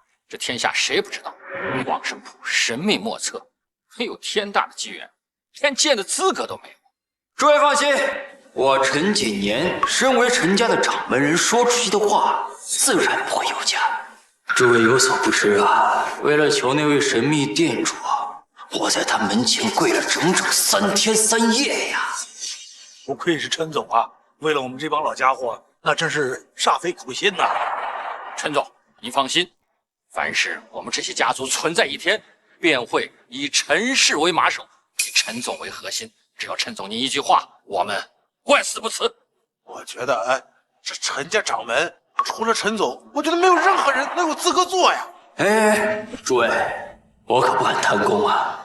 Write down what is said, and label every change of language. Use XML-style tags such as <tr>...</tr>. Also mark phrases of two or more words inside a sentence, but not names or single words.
<zh>這天下誰不知道，往生鋪神秘莫測，很有天大的機緣，連見的資格都沒有。諸位放心，我陳景年身為陳家的掌門人，說出去的話自然不會有假。諸位有所不知啊，為了求那位神秘店主啊，我在他門前跪了整整3天3夜呀！不愧是陳總啊，為了我們這幫老家伙，那真是煞費苦心吶。陳總，您放心，凡是我們這些家族存在一天，便會以陳氏為馬首，以陳總為核心。只要陳總您一句話，我們萬死不辭。我覺得，這陳家掌門除了陳總，我覺得沒有任何人能有資格做呀。哎，諸位，我可不敢貪功啊。</zh>